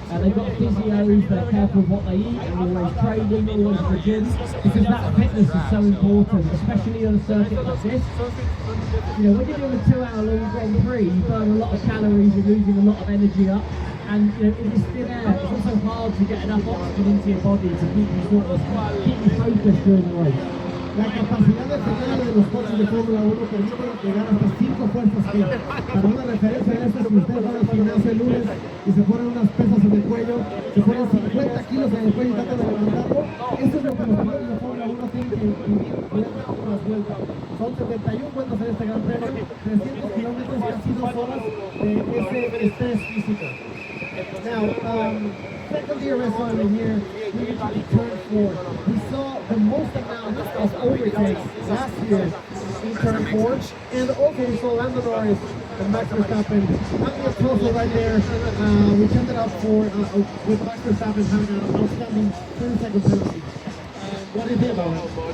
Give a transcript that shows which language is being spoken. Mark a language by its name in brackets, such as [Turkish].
[English] They've got physios, they're careful of what they eat, and always training, always in the gym, because that fitness is so important, especially on a circuit like this. You know, when you're doing a 2-hour-long Grand Prix, you burn a lot of calories, you're losing a lot of energy up. And you know, in this thin air, it's also hard to get enough oxygen into your body to keep you focused during the race. [Spanish] La capacidad de frenar de los coches de Fórmula 1 permite llegar hasta 5 fuerzas G. Para una referencia de esto, si ustedes van al gimnasio el lunes y se ponen unas pesas en el cuello, se ponen 50 kilos en el cuello y tratan de levantarlo, eso es lo que los pilotos de Fórmula 1 tienen que vivir por las vueltas. Son 71 vueltas en este Gran Premio, 300 kilómetros y casi 2 horas de ese estrés físico. [English] Now, second DRS line in here, we usually turn 4. We saw the most amount of overtakes last year in turn 4, and also we saw Lando Norris and Max Verstappen having a tussle right there, which ended up with Max Verstappen having an outstanding 30-second penalty. What do you think about it?